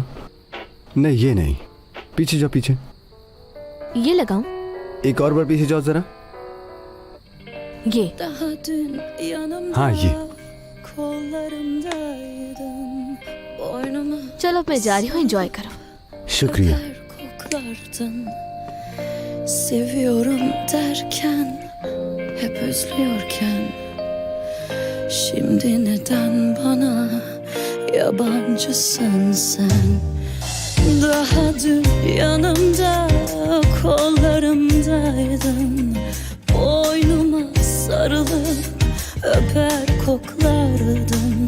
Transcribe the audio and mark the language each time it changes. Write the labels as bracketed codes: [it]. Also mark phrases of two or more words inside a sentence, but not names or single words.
[hi] नहीं ये नहीं, पीछे जाओ पीछे। ये लगाऊं? एक और बार पीछे जाओ जरा। ये हाँ ये। चलो मैं जा रही हूँ, एंजॉय करो। शुक्रिया। [tr] Seviyorum derken, hep özlüyorken, şimdi neden bana yabancısın sen? Daha dün yanımda, kollarımdaydın, boynuma sarılıp öper koklardın.